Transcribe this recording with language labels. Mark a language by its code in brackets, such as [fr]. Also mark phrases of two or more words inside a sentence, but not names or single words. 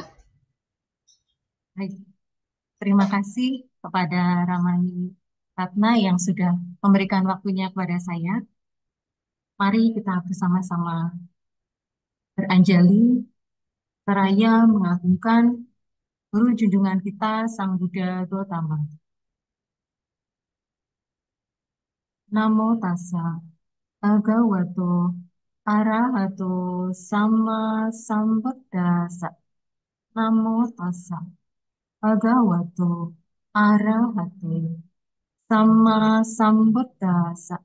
[id] Baik, terima kasih kepada Ramani Ratna yang sudah memberikan waktunya kepada saya. Mari kita bersama-sama beranjali seraya mengagungkan Guru junjungan kita Sang Buddha Gautama. [pi] Namo tassa bhagavato arahato sama sambuddhassa. Namo tassa bhagavato arahato sama sambuddhassa.